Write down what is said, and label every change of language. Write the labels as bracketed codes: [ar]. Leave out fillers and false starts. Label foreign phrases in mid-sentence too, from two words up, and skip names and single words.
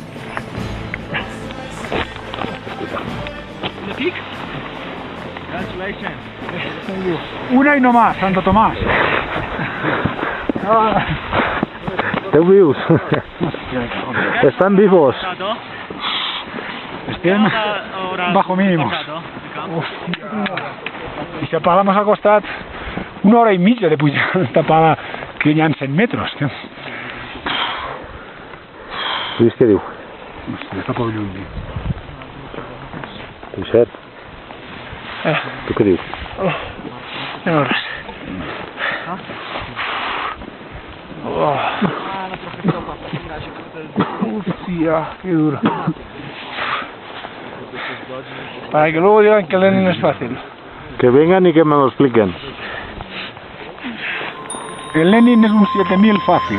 [es] Una y no más, Santo Tomás. [ca] Esteu vius? [es] Están vivos. Estem bajo mínimos. [ca] I la pala m'ha costat 1 hora i mitja de pujar esta pala que hi ha 100 metres. Lluís, què diu? Hòstia, està poc lluny. Lluïset, tu què dius? No res. [es] Hostia, qué duro. Para que luego digan que Lenin es fácil. Que vengan y que me lo expliquen. El Lenin es un 7000 fácil.